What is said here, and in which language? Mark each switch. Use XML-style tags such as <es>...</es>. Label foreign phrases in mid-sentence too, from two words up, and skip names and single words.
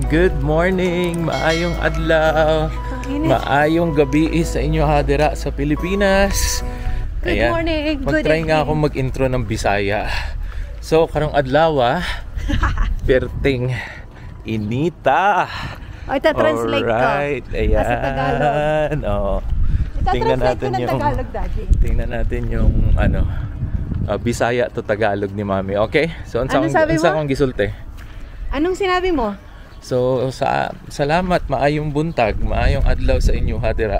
<en>Good morning!</en> <ceb>Maayong adlaw! Maayong gabi sa inyo hadira sa Pilipinas!</ceb> <en>Good morning!</en> <tl>Mag-try nga ako mag-intro ng Bisaya. So,</tl> <ceb>karong adlaw perting inita!</ceb> <tl>O, ita-translate ko. Alright, ayan. Sa Tagalog. Oh. Ita-translate ko ng Tagalog, Daddy. Tingnan natin yung Bisaya to Tagalog ni Mami.</tl> <en>Okay? So,</en> <tl>Ano sabi mo?</tl> <ceb>akong gisulte?</ceb> <tl>Anong sinabi mo?</tl> <ceb>So, salamat, maayong buntag, maayong adlaw sa inyo hadira.</ceb>